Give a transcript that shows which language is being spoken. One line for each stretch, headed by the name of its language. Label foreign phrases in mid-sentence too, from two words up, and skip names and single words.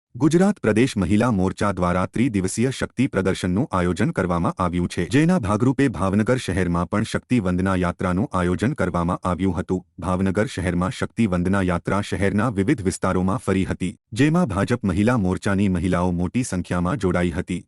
Gujarati: ગુજરાત પ્રદેશ મહિલા મોરચા દ્વારા ત્રિદિવસીય શક્તિ પ્રદર્શનનું આયોજન કરવામાં આવ્યું છે, જેના ભાગરૂપે ભાવનગર શહેરમાં પણ શક્તિ વંદના યાત્રાનું આયોજન કરવામાં આવ્યું હતું। ભાવનગર શહેરમાં શક્તિ વંદના યાત્રા શહેરના વિવિધ વિસ્તારોમાં ફરી હતી, જેમાં ભાજપ મહિલા મોરચાની મહિલાઓ મોટી સંખ્યામાં જોડાઈ હતી।